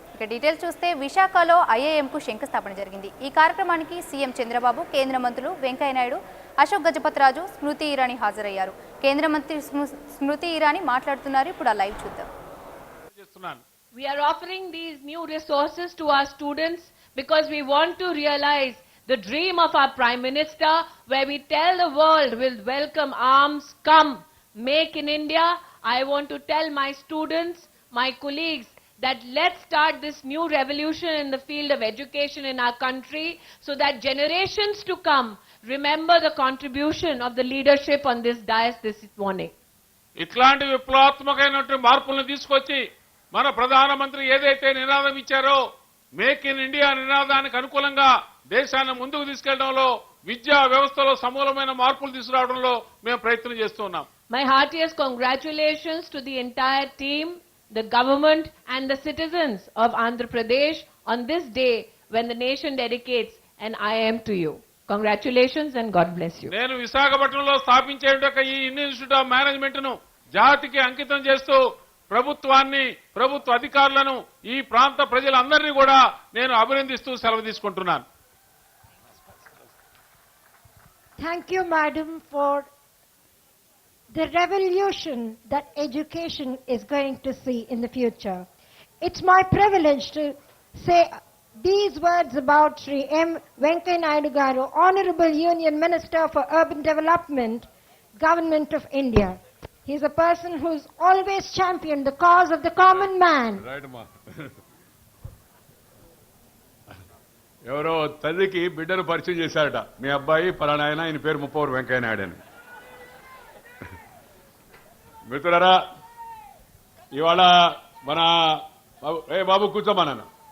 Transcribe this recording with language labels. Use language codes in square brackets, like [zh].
[te] Details చూస్తే విశాఖలో ఐఐఎంకు శంకుస్థాపన జరిగింది. ఈ కార్యక్రమానికి సీఎం చంద్రబాబు, కేంద్ర మంత్రులు వెంకయ్య నాయుడు, అశోక్ గజపతిరాజు, స్మృతి ఇరానీ హాజరయ్యారు. కేంద్ర మంత్రి స్మృతి ఇరానీ మాట్లాడుతున్నారు. ఇప్పుడు ఆ లైవ్ చూద్దాం. [en] We are offering these new resources to our students because we want to realize the dream of our Prime Minister, where we tell the world with welcome arms, come, make in India. I want to tell my students, my colleagues, that let's start this new revolution in the field of education in our country so that generations to come remember the contribution of the leadership on this dais this morning. [te] ఇట్లాంటి విప్లవాత్మకమైనటువంటి మార్పులను తీసుకొచ్చి మన ప్రధానమంత్రి ఏదైతే నినాదం ఇచ్చారో make in India నినాదానికి అనుకూలంగా దేశాన్ని ముందుకు తీసుకెళ్లడంలో విద్యా వ్యవస్థలో సమూలమైన మార్పులు తీసుకురావడంలో మేము ప్రయత్నం చేస్తున్నాం. [en] My heartiest congratulations to the entire team, the government and the citizens of Andhra Pradesh on this day when the nation dedicates an IIM to you. Congratulations and God bless you. [te] నేను విశాఖపట్నంలో స్థాపించే ఈ institute of management ను జాతికి అంకితం చేస్తూ ప్రభుత్వాన్ని, ప్రభుత్వ అధికారులను, ఈ ప్రాంత ప్రజలందరినీ కూడా నేను అభినందిస్తూ సెలవు తీసుకుంటున్నాను. [en] Thank you, madam, for the revolution that education is going to see in the future. It's my privilege to say these words about Sri M. Venkaiah Naidu Garu, Honorable Union Minister for Urban Development, Government of India. He's a person who's always championed the cause of the common man. Right, ma. [te] ఎవరో తల్లికి బిడ్డను పరిచయం చేశారట, మీ అబ్బాయి పలానా ఆయన, ఆయన పేరు ముప్పవరు వెంకయ్య నాయుడు అని. మిత్రులారా, ఇవాళ మన బాబు కూర్చోమన్నాను.